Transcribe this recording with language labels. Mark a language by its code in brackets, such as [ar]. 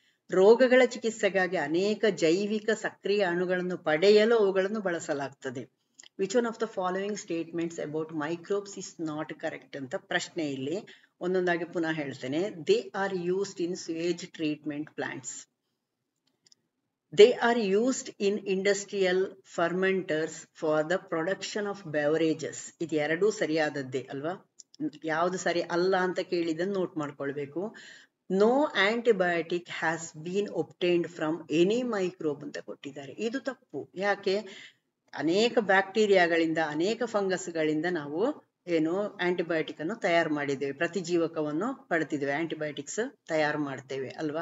[kn] ರೋಗಗಳ ಚಿಕಿತ್ಸೆಗಾಗಿ ಅನೇಕ ಜೈವಿಕ ಸಕ್ರಿಯ ಅಣುಗಳನ್ನು ಪಡೆಯಲು ಅವುಗಳನ್ನು ಬಳಸಲಾಗ್ತದೆ. [en] which one of the following statements about microbes is not correct [kn] ಅಂತ ಪ್ರಶ್ನೆ. ಇಲ್ಲಿ ಒಂದೊಂದಾಗಿ ಪುನಃ ಹೇಳ್ತೇನೆ. [en] They are used in sewage treatment plants. They are used in industrial fermenters for the production of beverages. ಇದು ಎರಡೂ ಸರಿಯಾದದ್ದೇ ಅಲ್ವಾ? [kn] ಯಾವುದು ಸರಿ ಅಲ್ಲ ಅಂತ ಕೇಳಿದನ್ನು ನೋಟ್ ಮಾಡ್ಕೊಳ್ಬೇಕು. [en] no antibiotic has been obtained from any microbe [kn] ಅಂತ ಕೊಟ್ಟಿದ್ದಾರೆ. ಇದು ತಪ್ಪು. ಯಾಕೆ? ಅನೇಕ ಬ್ಯಾಕ್ಟೀರಿಯಾಗಳಿಂದ ಅನೇಕ ಫಂಗಸ್ಗಳಿಂದ ನಾವು ಆಂಟಿಬಯೋಟಿಕ್ ಅನ್ನು ತಯಾರು ಮಾಡಿದ್ದೇವೆ, ಪ್ರತಿಜೀವಕವನ್ನು ಪಡೆದಿದ್ದೇವೆ, ಆಂಟಿಬಯೋಟಿಕ್ಸ್ ತಯಾರು ಮಾಡ್ತೇವೆ ಅಲ್ವಾ?